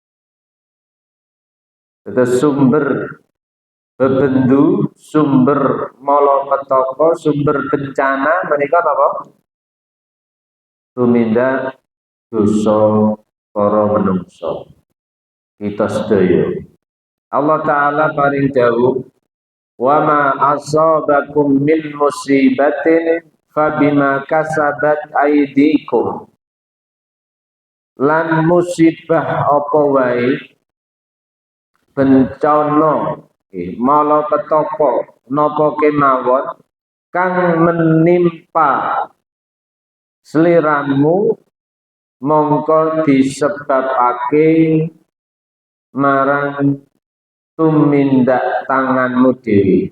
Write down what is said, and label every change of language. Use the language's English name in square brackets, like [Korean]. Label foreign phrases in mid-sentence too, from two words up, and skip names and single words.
[Javanese] Dados sumber bebendu, sumber malapetaka, sumber bencana menika napa? Tumindak dosa para manungsa. Kita sedaya. Allah taala paring dawuh, [Arabic] وما أصابكم من مصيبة فبما كسبت أيديكم. [Javanese] Lan musibah apa wae bencana malapetaka napa kemawon kang menimpa sliramu mongko disebabake marang tumindak tanganmu dhewe.